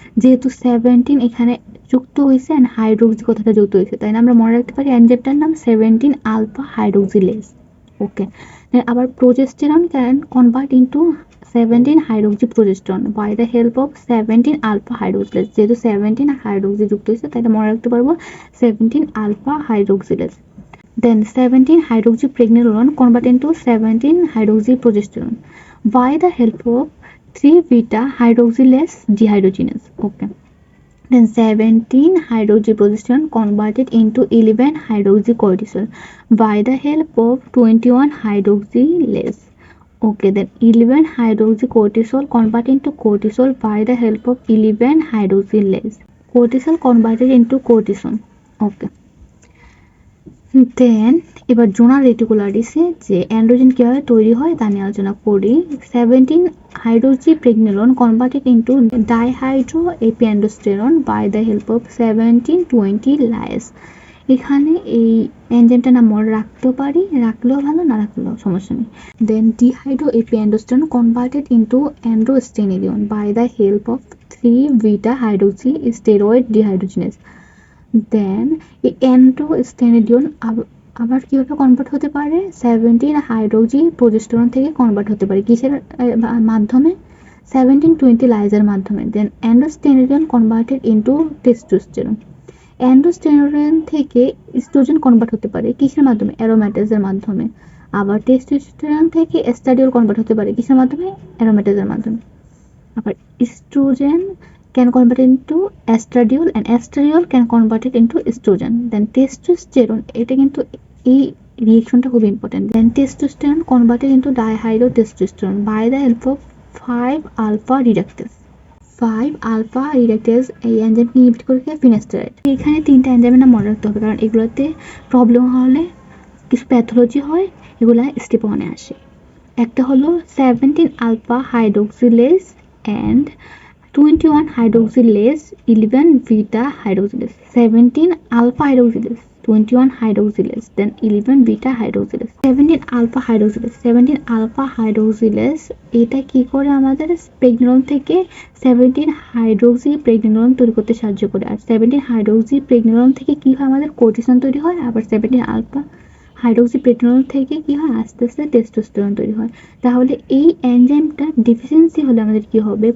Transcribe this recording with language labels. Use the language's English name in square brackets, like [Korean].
[Bangla] যেহেতু 17 এখানে যুক্ত হয়েছে অ্যান্ড হাইড্রোক্সি কথাটা যুক্ত হয়েছে, তাই না আমরা মনে রাখতে পারি এনজাইমটার নাম 17 আলফা হাইড্রোক্সিলেজ। [English] Okay, আবার progesterone can convert into 17 hydroxy progesterone by the help of 17 alpha hydroxylase. [Bangla] যেহেতু 17 হাইড্রোক্সি যুক্ত হয়েছে, তাই মনে রাখতে পারবো 17 alpha হাইড্রোক্সিলেজ। [English] Then 17 hydroxypregnenolone convert into 17 hydroxyprogesterone by the help of 3-beta hydroxylase dehydrogenase. Okay. Then 17 hydroxyprogesterone converted into 11 hydroxycortisol by the help of 21 hydroxylase. Okay, then 11 hydroxycortisol convert into cortisol by the help of 11 hydroxylase. Cortisol converted into cortisone. Okay. [Bangla] দেন এবার zonal রেটিকুলারিসে যে androgen কীভাবে তৈরি হয় তা নিয়ে আলোচনা করি। [English] 17 hydroxypregnenolone converted into dihydro epiandrosterone by the help of 17-20 lyase. [Bangla] এখানে এই এনজাইমটা নাম মনে রাখতেও পারি, রাখলেও ভালো, না রাখলেও সমস্যা নেই। [English] Then dehydro epiandrosterone converted into androstenedione by the help of three beta hydroxy steroid dehydrogenase. [Bangla] দেন এই অ্যান্ড্রোস্টেনিডিয়ন আবার কীভাবে কনভার্ট হতে পারে? 17 হাইড্রোক্সি প্রোজেস্টেরন থেকে কনভার্ট হতে পারে কিসের মাধ্যমে? 17-20 লাইজের মাধ্যমে। [English] Then androstenedione converted into testosterone. [Bangla] অ্যান্ড্রোস্টেরন থেকে ইস্ট্রোজেন কনভার্ট হতে পারে কিসের মাধ্যমে? অ্যারোম্যাটেজের মাধ্যমে। আবার টেস্টোস্টেরন থেকে এস্ট্রাডিওল কনভার্ট হতে পারে কিসের মাধ্যমে? অ্যারোম্যাটেজের মাধ্যমে। আবার oestrogen [English] can convert into estradiol and estradiol can convert it into estrogen. Then testosterone, [Bangla] এটা কিন্তু এই রিঅ্যাকশনটা খুব important. [English] Then testosterone converted into dihydrotestosterone by the help of 5 alpha reductase. [Bangla] 5 alpha reductase এই এনজাইমকে ইনহিবিট করে ফিনাস্টেরয়েড। এখানে তিনটা এনজাইমের নাম মনে রাখতে হবে, কারণ এগুলোতে প্রবলেম হলে কিছু প্যাথোলজি হয়, এগুলা স্টেপ 1-এ আসে। একটা হলো [English] 17 alpha hydroxylase and 21 hydroxylase, 11-beta hydroxylase. 17 alpha hydroxylase, 21 hydroxylase, then 11-beta hydroxylase. 17 alpha hydroxylase, 17 alpha hydroxylase [Bangla] এটা কি করে? আমাদের প্রেগনেনন থেকে 17 হাইড্রোক্সি প্রেগনেনন তৈরি করতে সাহায্য করে। আর 17 হাইড্রোক্সি প্রেগনেনন থেকে কি হয়? আমাদের কোর্টিসন তৈরি হয়। আবার 17 আলফা হাইড্রোক্সিপ্রেগনেনল থেকে কি হয়? আস্তে আস্তে টেস্টোস্টেরন তৈরি হয়। তাহলে এই এনজাইমটা ডিফিসিয়েন্সি হলে আমাদের কি হবে?